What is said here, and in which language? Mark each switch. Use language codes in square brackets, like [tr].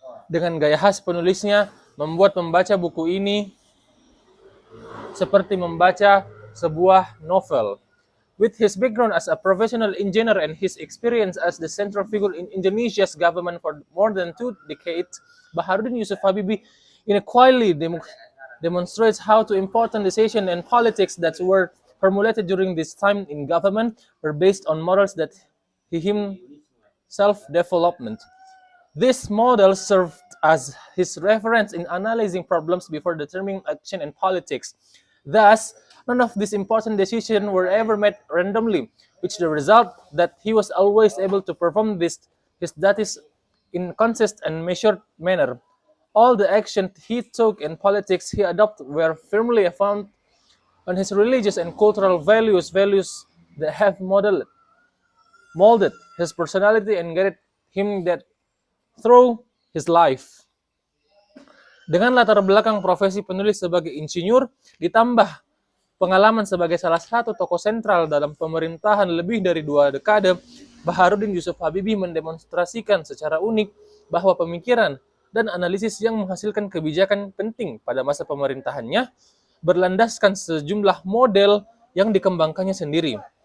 [id] Dengan gaya khas penulisnya membuat membaca buku ini seperti membaca sebuah novel. [en] With his background as a professional engineer and his experience as the central figure in Indonesia's government for more than 2 decades, Baharudin Yusuf Habibie quietly demonstrates how two important decisions and politics that were formulated during this time in government were based on models that he himself developed. This model served as his reference in analyzing problems before determining action in politics. Thus, none of these important decisions were ever made randomly, which the result that he was always able to perform his duties in consistent and measured manner. All the actions he took in politics he adopted were firmly founded on his religious and cultural values that have molded his personality and guided him that through his life. [id] Dengan latar belakang profesi penulis sebagai insinyur, ditambah pengalaman sebagai salah satu tokoh sentral dalam pemerintahan lebih dari 2 dekade, Baharudin Yusuf Habibie mendemonstrasikan secara unik bahwa pemikiran dan analisis yang menghasilkan kebijakan penting pada masa pemerintahannya berlandaskan sejumlah model yang dikembangkannya sendiri.